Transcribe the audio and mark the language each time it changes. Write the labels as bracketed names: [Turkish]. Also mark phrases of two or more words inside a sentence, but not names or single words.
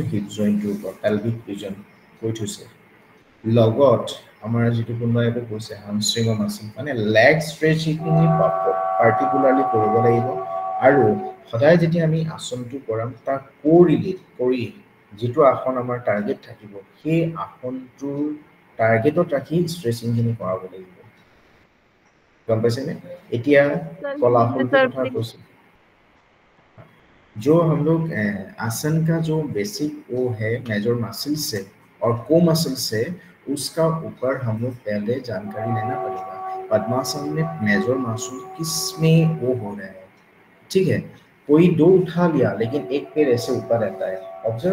[Assamese] হিপ জইণ্টটোৰ ওপৰত [English] pelvic region [Assamese] কৈ থৈছে লগত আমাৰ যিটো কোনোবাই একো কৈছে [English] hamstring muscle [Assamese] মানে লেগ ষ্ট্ৰেচিংখিনি পাৰ্টিকুলাৰলি কৰিব লাগিব আৰু সদায় যেতিয়া আমি আসনটো কৰাম তাক কোৰিলেট কৰি যিটো আসন আমাৰ টাৰ্গেট থাকিব সেই আসনটোৰ টাৰ্গেটত ৰাখি ষ্ট্ৰেচিংখিনি কৰাব লাগিব গম পাইছেনে এতিয়া কলাফুলটোৰ কথা কৈছোঁ [Hindi] जो हम लोग आसन का जो बेसिक वो है [English] major muscles [Hindi] से और को मसल्स से उसका ऊपर हम लोग पहले जानकारी लेना पड़ेगा पद्मासन में मेजर मसल किस में वो हो रहा है ठीक है कोई दो उठा लिया लेकिन एक पैर ऐसे ऊपर रहता है ऑब्जर्व